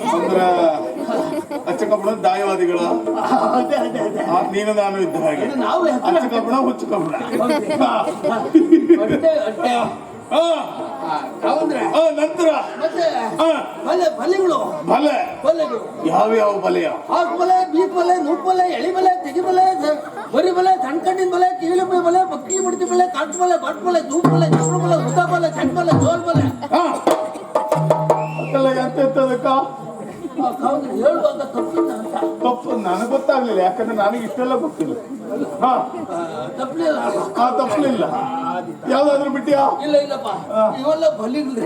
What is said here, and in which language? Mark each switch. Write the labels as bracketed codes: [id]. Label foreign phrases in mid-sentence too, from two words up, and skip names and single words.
[kn] ಅಂದ್ರ ಅಚ್ಚ ಕಬ್ಬಣ ದಾಯವಾದಿಗಳ ಅದೇ ಅದೇ ಅದೇ ನೀನು ನಾನು ಇದ್ದ ಹಾಗೆ. ಅದು ನಾವು ಅಚ್ಚ ಕಬ್ಬಣ ಹುಚ್ಚು ಕಬ್ಬಣ. ಅಡ್ಡೆ ಅಡ್ಡೆ ಹೌದ್ರೆ ನಂತರ ಮತ್ತೆ ಆ. ಬಲೆಗಳು ಬಲೆ ಬಲೆಗಳು ಯಾವ್ಯಾವ ಬಲೆಯ? ಹಾಕ್ ಬಲೆ, ಬೀಟ್ ಬಲೆ, ನೂಕ್ ಬಲೆ, ಎಳಿ ಬಲೆ, ತೆಗಿ ಬಲೆ, ಬರಿ ಬಲೆ, ಸಣ್ಣ ಕಣ್ಣಿನ ಬಲೆ, ಕಿವಿಲಿ ಬಲೆ, ಬಕ್ಕಿ ಮುಡ್ತಿ ಬಲೆ, ಕಾಟ್ ಬಲೆ, ಬಟ್ ಬಲೆ, ಜೂಪ್ ಬಲೆ, ಚಪ್ರ ಬಲೆ, ಉದ್ದ ಬಲೆ, ಚಂಡ್ ಬಲೆ, ಜೋಲ್ ಬಲೆ. ಅದೆಲ್ಲ ಎಂತದಕ್ಕ? ಹೌದ್ರಿ, ಹೇಳುವಾಗ ತಪ್ಪಿಲ್ಲ ಅಂತ. ತಪ್ಪು ನನಗೆ ಗೊತ್ತಾಗ್ಲಿಲ್ಲ, ಯಾಕಂದ್ರೆ ನನಗೆ ಇಷ್ಟೆಲ್ಲ ಗೊತ್ತಿಲ್ಲ. ಹಾ, ತಪ್ಪಲಿಲ್ಲ. ತಪ್ಪಲಿಲ್ಲ. ಯಾವ್ದಾದ್ರು ಬಿಟ್ಟಿಯಾ? ಇಲ್ಲ ಇಲ್ಲಪ್ಪ, ಇವೆಲ್ಲ ಬಲಿಗ್ರಿ.